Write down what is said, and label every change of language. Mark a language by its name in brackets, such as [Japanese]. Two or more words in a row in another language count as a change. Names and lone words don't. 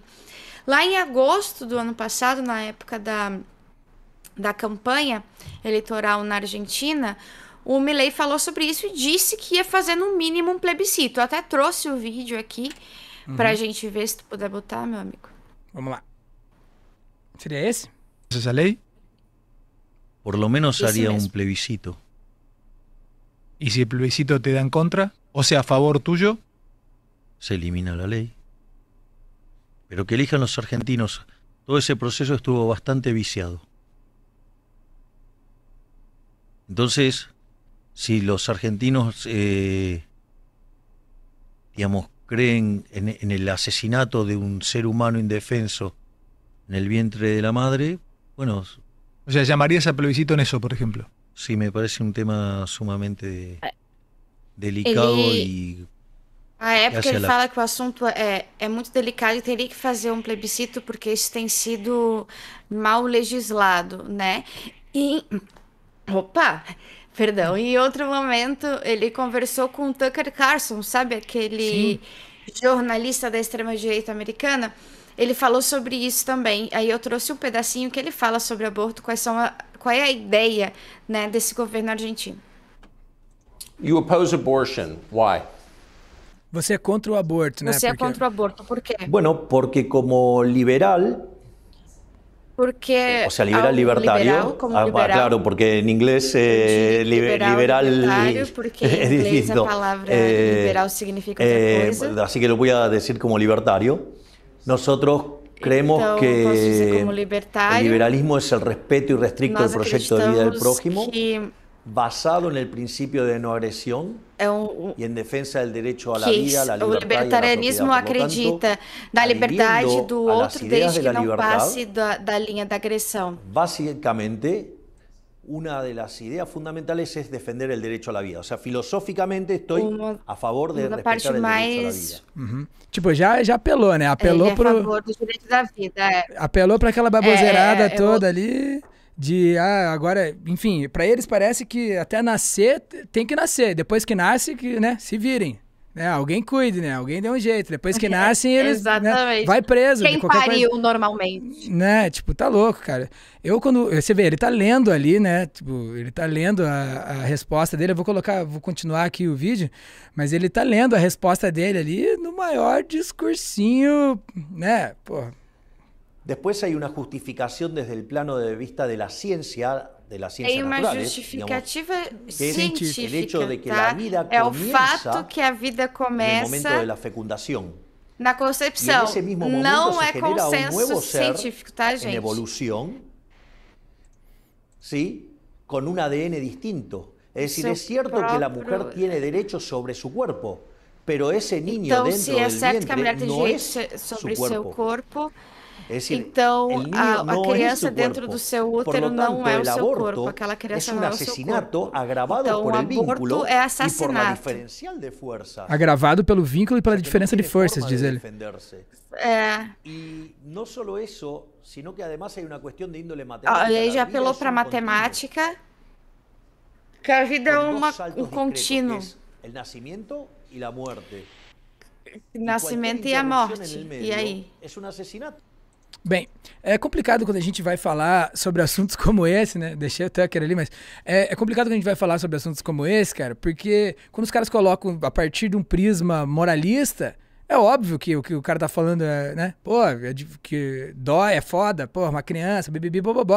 [Portuguese] Lá em agosto do ano passado, na época da campanha eleitoral na Argentina, o Milei falou sobre isso e disse que ia fazer no mínimo um plebiscito. Eu até trouxe o vídeo aqui pra gente ver, se tu puder botar, meu amigo. Vamos lá. Seria esse? [Spanish] ¿Esa ley? Por lo menos Ese haría mismo. un plebiscito. ¿Y si el plebiscito te da en contra? O sea, a favor tuyo. Se elimina la ley. Pero que elijan los argentinos. Todo ese proceso estuvo bastante viciado. Entonces, si los argentinos, digamos, creen en el asesinato de un ser humano indefenso en el vientre de la madre, bueno, O sea, llamarías a plebiscito en eso, por ejemplo. sí me parece un tema sumamente delicado y [Portuguese] A época Essa ele ela- fala que o assunto é muito delicado e teria que fazer um plebiscito porque isso tem sido mal legislado, né? E, perdão. Em outro momento, ele conversou com o Tucker Carlson, sabe? Aquele jornalista da extrema-direita americana. Ele falou sobre isso também. Aí eu trouxe um pedacinho que ele fala sobre aborto, qual é a ideia, né, desse governo argentino. [English] You oppose abortion. Why? [Portuguese] Você é contra o aborto, né? Você é contra o aborto, [Spanish] por qué? Bueno, porque como liberal, [Portuguese] Porque [Spanish] o sea, liberal libertario, claro, porque en inglés liberal [Portuguese] libertário, porque em [Spanish] es [Portuguese] inglês [Spanish] distinto. [Portuguese] a palavra liberal significa outra coisa. [Spanish] Así que lo voy a decir como libertario. Nosotros creemos [Portuguese] Então, [Spanish] que [Portuguese] posso dizer como [Spanish] el [Portuguese] libertário, [Spanish] liberalismo es el respeto irrestricto del [Portuguese] nós [Spanish] proyecto de vida del [Portuguese] acreditamos [Spanish] prójimo [Portuguese] que [Spanish] basado en el principio de no agresión y en defensa del derecho a la vida, a la [Portuguese] o [Spanish] libertad [Portuguese] libertarianismo [Spanish] y a la propiedad. [Portuguese] acredita na liberdade do outro desde que não passe da linha da agressão. [Spanish] Básicamente, una de las ideas fundamentales es defender el derecho a la vida. O sea, filosóficamente estoy a favor de respetar el derecho a la vida. [Portuguese] Tipo, já apelou, né? Apelou a favor do direito da vida. Apelou para aquela baboseirada toda ali. Agora, enfim, para eles parece que até nascer tem que nascer. Depois que nasce, que, né, se virem. Né? Alguém cuide, né? Alguém dê um jeito. Depois que nascem, eles né, vai preso. Quem pariu normalmente. Né? Tipo, tá louco, cara. Você vê, ele tá lendo ali, né? Tipo, ele tá lendo a resposta dele. Eu vou continuar aqui o vídeo, mas ele tá lendo a resposta dele ali no maior discursinho, né? Porra. [Spanish] Después hay una justificación desde el plano de vista de la ciencia [Portuguese] Tem uma [Spanish] naturales, [Portuguese] justificativa [Spanish] digamos, [Portuguese] científica, [Spanish] el hecho de que [Portuguese] tá? [Spanish] la vida [Portuguese] É o [Spanish] comienza [Portuguese] fato que a vida [Spanish] en el [Portuguese] começa [Spanish] momento de la fecundación. [Portuguese] na concepção. [Spanish] Y en ese mismo momento [Portuguese] Não [Spanish] se [Portuguese] é [Spanish] genera un [Portuguese] consenso [Spanish] nuevo ser [Portuguese] científico, tá, [Spanish] en [Portuguese] gente? [Spanish] evolución, ¿sí? Con un ADN distinto. Es decir, es cierto que la mujer tiene derechos sobre su cuerpo, pero ese niño [Portuguese] Então, [Spanish] dentro [Portuguese] se é [Spanish] del [Portuguese] certo que a mulher [Spanish] vientre [Portuguese] tem [Spanish] no [Portuguese] direitos [Spanish] es [Portuguese] sobre [Spanish] su [Portuguese] seu [Spanish] cuerpo. [Portuguese] corpo, [Spanish] Es decir, [Portuguese] então [Spanish] el niño [Portuguese] a [Spanish] no es [Portuguese] criança [Spanish] su [Portuguese] dentro [Spanish] cuerpo. [Portuguese] do seu [Spanish] Por [Portuguese] útero [Spanish] lo [Portuguese] não [Spanish] tanto, [Portuguese] é o [Spanish] el [Portuguese] seu [Spanish] aborto [Portuguese] corpo. Aquela [Spanish] es [Portuguese] criança [Spanish] un [Portuguese] não é o seu [Spanish] asesinato [Portuguese] corpo. [Spanish] agravado [Portuguese] Então, [Spanish] por [Portuguese] o [Spanish] el vínculo [Portuguese] aborto é [Spanish] y por la [Portuguese] assassinato. [Spanish] diferencial de fuerzas. [Portuguese] Agravado pelo vínculo e pela [Spanish] O sea, que [Portuguese] diferença [Spanish] no [Portuguese] de [Spanish] tiene [Portuguese] forças, [Spanish] forma [Portuguese] diz [Spanish] de [Portuguese] ele. [Spanish] defenderse. Y no solo eso, sino que además hay una cuestión de índole matemática. [Portuguese] E aí [Spanish] La [Portuguese] já [Spanish] vida [Portuguese] apelou [Spanish] es [Portuguese] para [Spanish] un [Portuguese] matemática, que a vida é [Spanish] continuo, con dos saltos [Portuguese] contínuo. [Spanish] discretos, que es el nacimiento y la muerte. [Portuguese] Nascimento e a morte. E aí? [Spanish] Es un asesinato. [Portuguese] Bem, é complicado quando a gente vai falar sobre assuntos como esse, né? Deixei o Tucker ali, mas é complicado quando a gente vai falar sobre assuntos como esse, cara, porque quando os caras colocam a partir de um prisma moralista, é óbvio que o que o cara tá falando é, né? Pô, que dói, é foda, pô, uma criança, bibibi, bobobó.